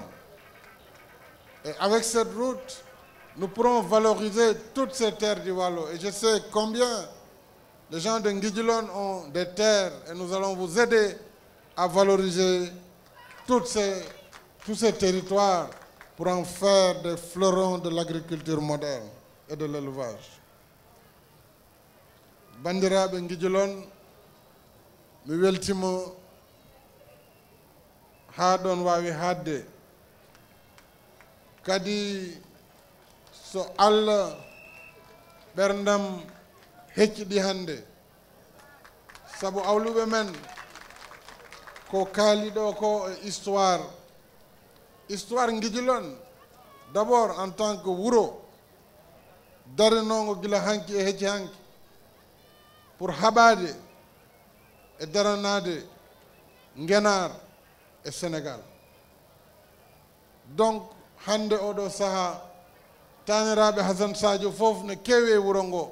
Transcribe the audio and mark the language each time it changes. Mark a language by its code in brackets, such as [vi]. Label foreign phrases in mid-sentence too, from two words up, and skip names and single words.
[fr] Et avec cette route, nous pourrons valoriser toutes ces terres du Waalo. Et je sais combien les gens de Nguidjolone ont des terres et nous allons vous aider à valoriser tous ces territoires pour en faire des fleurons de l'agriculture moderne et de l'élevage. [ff] Bandiraɓe Nguidjolone, mi weltimo haa ɗon waawi haadde. Kadi so Allah ɓerdam hecciɗi hannde, sabu awluɓe men ko kaaliɗo ko e histoire Nguidjolone [fr] d'abord en tant que [ff] wuro darinongo gila hanki e hecci hanki pour haɓade e daranade Ngenar e Sénégal. Donc hande oɗo saha taniraɓe Hasan Sadio fof ne kewi e wuro ngo.